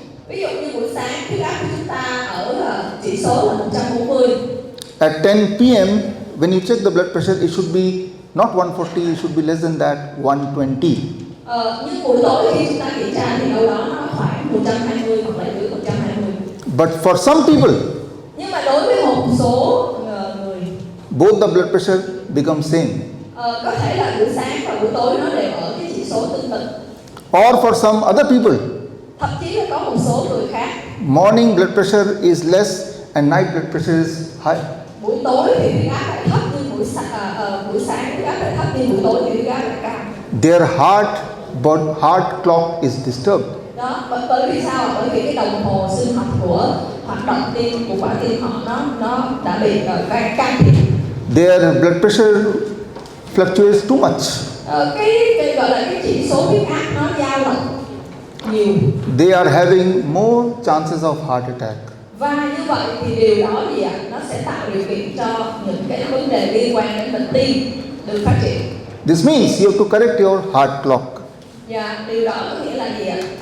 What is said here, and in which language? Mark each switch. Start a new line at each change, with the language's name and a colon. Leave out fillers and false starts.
Vietnamese: Ví dụ như buổi sáng huyết áp của chúng ta ở chỉ số là 140.
English: At 10 p.m. when you check the blood pressure it should be not 140, it should be less than that, 120.
Vietnamese: Nhưng buổi tối khi chúng ta kiểm tra thì đâu đó nó khoảng 120 hoặc là dưới 120.
English: But for some people,
Vietnamese: nhưng mà đối với một số người,
English: both the blood pressure become same.
Vietnamese: Có thể là buổi sáng và buổi tối nó đều ở cái chỉ số tương tự.
English: Or for some other people,
Vietnamese: thậm chí là có một số người khác,
English: morning blood pressure is less and night blood pressure is high.
Vietnamese: buổi tối thì huyết áp lại thấp nhưng buổi sáng huyết áp lại thấp nhưng buổi tối thì huyết áp lại cao.
English: Their heart clock is disturbed.
Vietnamese: Đó, bởi vì sao? Bởi vì cái đồng hồ sinh học của hoạt động tim của quả tim họ nó đã bị can thiệp.
English: Their blood pressure fluctuates too much.
Vietnamese: Cái gọi là cái chỉ số huyết áp nó dao động nhiều.
English: They are having more chances of heart attack.
Vietnamese: Và như vậy thì điều đó gì ạ? Nó sẽ tạo điều kiện cho những cái vấn đề liên quan đến bệnh tim được phát triển.
English: This means you have to correct your heart clock.
Vietnamese: Dạ, điều đó có nghĩa là gì ạ?